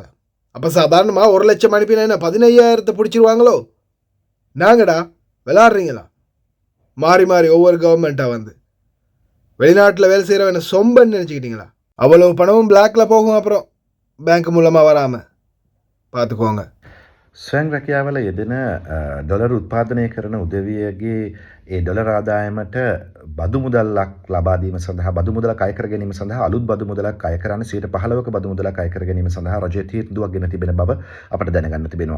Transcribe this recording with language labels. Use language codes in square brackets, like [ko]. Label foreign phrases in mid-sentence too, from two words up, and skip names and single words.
[ta] அப்போ சாதாரணமாக 1 லட்சம் அனுப்பினா என்ன 15,000 பிடிச்சிருவாங்களோ? நாங்கடா விளாட்றீங்களா? மாறி மாறி ஒவ்வொரு கவர்மெண்ட்டாக வந்து வெளிநாட்டில் வேலை செய்கிறவன சொம்பன்னு நினச்சிக்கிட்டீங்களா? அவ்வளோ பணமும் பிளாக்ல போகும், அப்புறம் பேங்க் மூலமாக வராமல் பார்த்துக்கோங்க. [si] ස්වයං රැකියාවල යෙදෙන ඩොලර් උත්පාදනය කරන උදවියගේ ඒ ඩොලර් ආදායමට බදු මුදල්ලක් ලබා දීම සඳහා බදු මුදලක් අය කර ගැනීම සඳහා අලුත් බදු මුදලක් අය කරන්න 15%ක බදු මුදලක් අය කර ගැනීම සඳහා රජය තීන්දුවක් ගෙන තිබෙන බව අපට දැනගන්න තිබෙනවා.